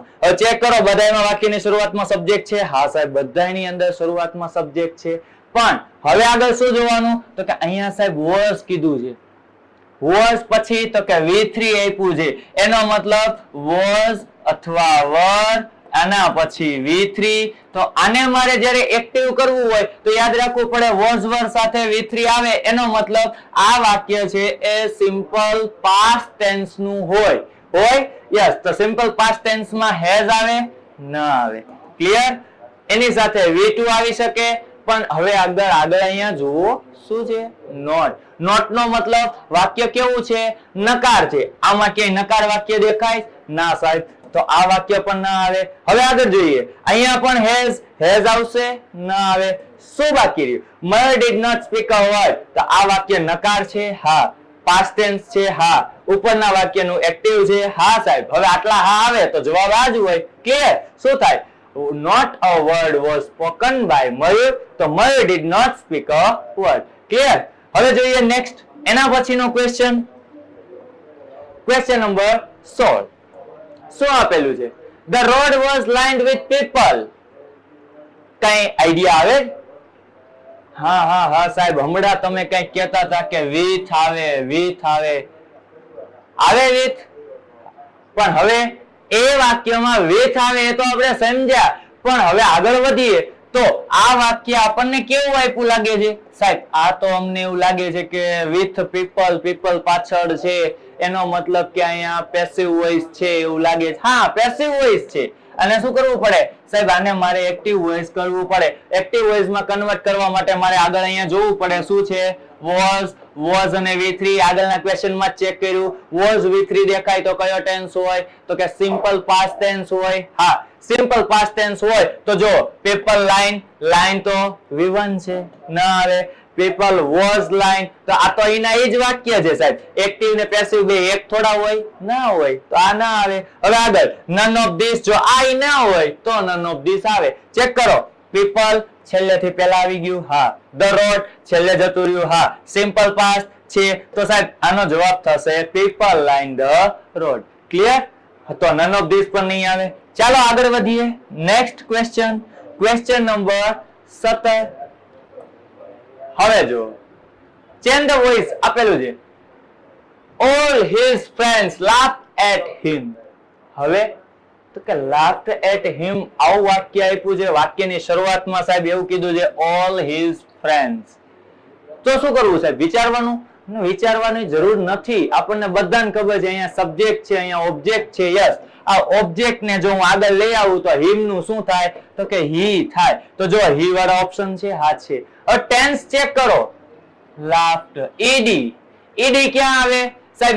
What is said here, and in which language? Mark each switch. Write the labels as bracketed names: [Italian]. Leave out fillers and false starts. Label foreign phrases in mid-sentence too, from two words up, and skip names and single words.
[Gujarati] હવે ચેક કરો બધાયમાં વાક્યની શરૂઆતમાં સબ્જેક્ટ છે. હા સાહેબ બધાયની અંદર શરૂઆતમાં સબ્જેક્ટ છે, પણ હવે આગળ શું જોવાનું, તો કે અહીંયા સાહેબ was કીધું છે. was પછી તો કે V3 આપ્યું છે, એનો મતલબ was અથવા were, આના પછી V3. તો આને મારે જ્યારે એક્ટિવ કરવું હોય તો યાદ રાખવું પડે [English] was were [Gujarati] સાથે V3 આવે, એનો મતલબ આ વાક્ય છે એ [English] simple past tense [Gujarati] નું હોય. યસ, તો [English] simple past tense [Gujarati] માં has આવે ના આવે. ક્લિયર? એની સાથે V2 આવી શકે, પણ હવે આગળ અહીંયા જુઓ શું છે, નોટ નો મતલબ વાક્ય કેવું છે, નકાર છે. આમાં ક્યાંય નકાર વાક્ય દેખાય ના સાહેબ, તો આ વાક્ય પણ ના આવે. હવે આગળ જોઈએ, અહીંયા પણ has આવશે ના આવે. શું બાકી રહ્યું, [English] Mayur did not speak a word. [Gujarati] તો આ વાક્ય નકાર છે. હા, [English] past tense [Gujarati] છે. હા, ઉપરના વાક્યનું એક્ટિવ છે. હા સાહેબ, હવે આટલા હા આવે તો જવાબ આ જ હોય. ક્લિયર? શું થાય, [English] not a word was spoken by Mayur. તો Mayur did not speak a word. [Gujarati] ક્લિયર? હવે જોઈએ નેક્સ્ટ, એના પછીનો [English] question number [Gujarati] 16. શું આપેલું છે, [English] the road was lined with people. [Gujarati] કઈ આઈડિયા આવે? હા સાહેબ, હમણાં તમે કઈ કહેતા હતા કે with આવે with. પણ હવે એ વાક્યમાં with આવે એ તો આપણે સમજ્યા, પણ હવે આગળ વધીએ તો આ વાક્ય આપણને કેવું આપ્યું લાગે છે સાહેબ? આ તો અમને એવું લાગે છે કે [English] with people [Gujarati] પાછળ છે, એનો મતલબ કે અહીંયા [English] passive voice [Gujarati] છે એવું લાગે છે. હા, [English] passive voice [Gujarati] છે, અને શું કરવું પડે સાહેબ, આને મારે [English] active voice [Gujarati] કરવું પડે. [English] active voice [Gujarati] માં કન્વર્ટ કરવા માટે મારે આગળ અહીંયા જોવું પડે શું છે, [English] was was [Gujarati] અને V3 આગળના ક્વેશ્ચનમાં ચેક કર્યું. was V3 દેખાય તો કયો ટેન્સ હોય? તો કે [English] simple past tense [Gujarati] હોય. હા, [English] simple past tense [Gujarati] હોય તો જો [English] people line [Gujarati] તો V1 છે, ના આવે. [English] people was line [Gujarati] તો આ તો એના એ જ વાક્ય છે સાહેબ. એક્ટિવ ને પેસિવ બે એક થોડા હોય? ના હોય, તો આ ના આવે. [English] હવે આગળ none of this, [Gujarati] જો આ ના હોય તો [English] none of this [Gujarati] આવે. ચેક કરો. people છેલ્લેથી પહેલા આવી ગયું, હા. the road છેલ્લે જતું રહ્યું, હા. [English] simple past [Gujarati] છે તો સાહેબ આનો જવાબ થશે [English] people line the road. [Gujarati] ક્લિયર? તો [English] none of this [Gujarati] પણ નહીં આવે. ચાલો આગળ વધીએ. [English] next question, question number 17. [Gujarati] હવે જો [English] change the voice [Gujarati] આપેલું છે. [English] all his friends laughed at him. [Gujarati] હવે તો કે [English] laughed at him [Gujarati] આવું વાક્ય આપ્યું છે. વાક્યની શરૂઆતમાં સાહેબ એવું કીધું છે [English] all his friends. [Gujarati] તો શું કરવું સાહેબ? વિચારવાનું? વિચારવાની જરૂર નથી. આપણને બધાને ખબર છે અહીંયા સબ્જેક્ટ છે, અહીંયા ઓબ્જેક્ટ છે. યસ, આ ઓબ્જેક્ટ ને જો હું આગળ લઈ આવું તો હિમ નું શું થાય? તો કે હી થાય. તો જો હી વાળો ઓપ્શન છે, હા છે. હવે ટેન્સ ચેક કરો. laughed, ed ક્યાં આવે સાહેબ?